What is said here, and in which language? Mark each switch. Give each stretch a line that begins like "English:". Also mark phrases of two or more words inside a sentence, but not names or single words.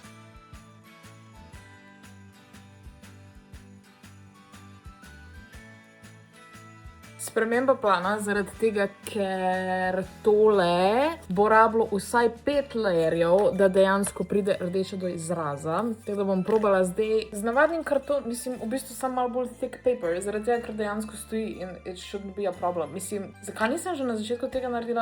Slovenian: Sprememba plana zaradi tega, ker tole bo rabilo vsaj 5 layerjev, da dejansko pride rdeča do izraza. Tako da bom probala zdaj z navadnim kartonom, mislim, v bistvu sem malo bolj
English: thick paper,
Slovenian: zaradi tega, ker dejansko stoji in
English: it shouldn't be a problem.
Slovenian: Mislim, zakaj nisem že na začetku tega naredila?